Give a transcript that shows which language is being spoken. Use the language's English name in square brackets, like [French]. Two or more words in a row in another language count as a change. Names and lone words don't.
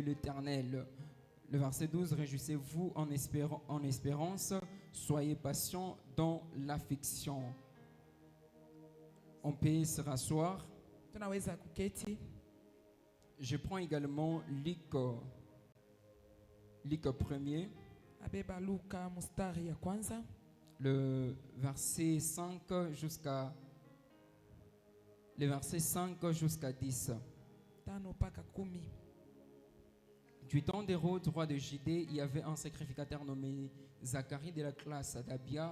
[French] l'Éternel. Le verset 12, réjouissez-vous en espérance, soyez patients dans l'affliction. On peut se rasseoir. [Swahili] Tunaweza kuketi. [French] Je prends également Luc 1er, [Swahili] Abeba Luka mustari ya kwanza. [French] le verset 5 jusqu'à 10. [Swahili] Tano paka 10. [French] Du temps d'Hérode, roi de Judée, il y avait un sacrificateur nommé Zacharie de la classe d'Abia.